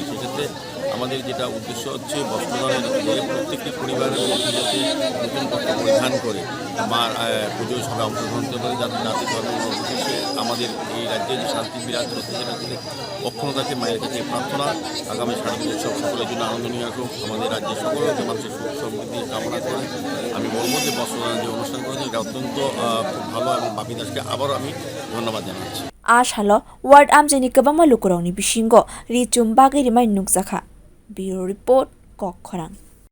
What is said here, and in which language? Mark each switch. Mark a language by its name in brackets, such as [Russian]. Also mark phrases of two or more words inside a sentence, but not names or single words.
[Bangla] সেক্ষেত্রে আমাদের যেটা উদ্দেশ্য হচ্ছে বস্ত্রদানের যে প্রত্যেকটি পরিবারের মধ্যে যাতে নতুন বস্ত্র পরিধান করে মার পুজোয় সবাই অংশগ্রহণ করতে পারে, যাতে জাতি ধর্ম নির্বিশেষে আমাদের এই রাজ্যে যে শান্তি বিরাজ করছে সেটা থেকে অক্ষুণ্ণতাকে মায়ের কাছে প্রার্থনা। আগামী শারদীয় উৎসব সকলের জন্য আনন্দনীয় আসুক, আমাদের রাজ্যের সকলের মানুষের সুখ সমৃদ্ধি কামনা করে আমি বলবো যে বস্ত্রদানের যে অনুষ্ঠান করেছে এটা অত্যন্ত খুব ভালো এবং বাপি দাসকে আবারও আমি ধন্যবাদ জানাচ্ছি। [Kok Borok] ashalo ward amchaini kwbangma lukurokni bisingo ri-chum bagwi rwmani nukjakha। [English] Bureau report Kokkhorang।